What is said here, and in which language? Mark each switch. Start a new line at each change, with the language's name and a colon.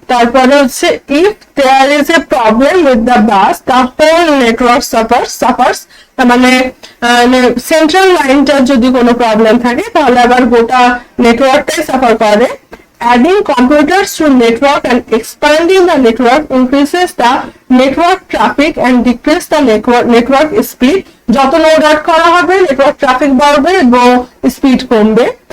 Bangla: তারপরে হচ্ছে
English: if there is a problem with the bus, the whole network suffers,
Bangla: তার মানে সেন্ট্রাল লাইনটার যদি কোনো প্রবলেম থাকে, তাহলে আবার গোটা নেটওয়ার্কটাই সাফার করে।
English: Adding computers to network and expanding the network increases the network traffic and decreases the network speed.
Bangla: যত নোড অ্যাড করা হবে, নেটওয়ার্ক ট্রাফিক বাড়বে এবং স্পিড কমবে।